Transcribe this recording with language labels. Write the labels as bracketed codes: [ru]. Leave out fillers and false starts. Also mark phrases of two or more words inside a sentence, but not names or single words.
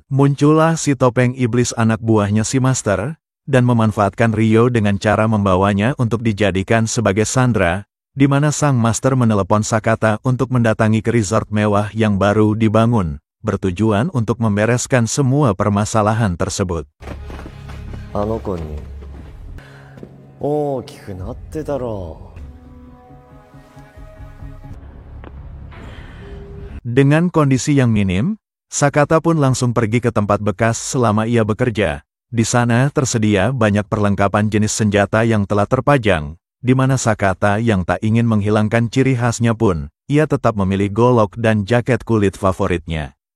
[id] Muncullah si topeng iblis anak buahnya si Master, dan memanfaatkan Ryo dengan cara membawanya untuk dijadikan sebagai sandera, di mana sang master menelepon Sakata untuk mendatangi ke resort mewah yang baru dibangun, bertujuan untuk membereskan semua permasalahan tersebut. [ja] あの子に大きくなってたろう。 [id] Dengan kondisi yang minim, Sakata pun langsung pergi ke tempat bekas selama ia bekerja. Di sana tersedia banyak perlengkapan jenis senjata yang telah terpajang, di mana Sakata yang tak ingin menghilangkan ciri khasnya pun, ia tetap memilih golok dan jaket kulit favoritnya.